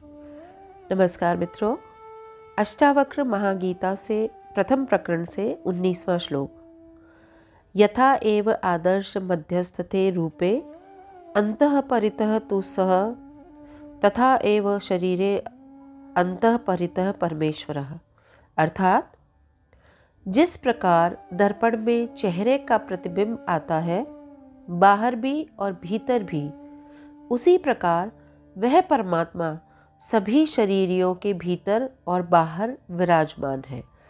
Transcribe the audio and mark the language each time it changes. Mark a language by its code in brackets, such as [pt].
[hi] नमस्कार मित्रों, अष्टावक्र महागीता से प्रथम प्रकरण से 19वां श्लोक। [sa] यथा एव आदर्श मध्यस्थते रूपे अंतः परितः तु सः तथा एव शरीरे अंतः परितः परमेश्वरः। [hi] अर्थात जिस प्रकार दर्पण में चेहरे का प्रतिबिंब आता है, बाहर भी और भीतर भी, उसी प्रकार वह परमात्मा सभी शरीरियों के भीतर और बाहर विराजमान है।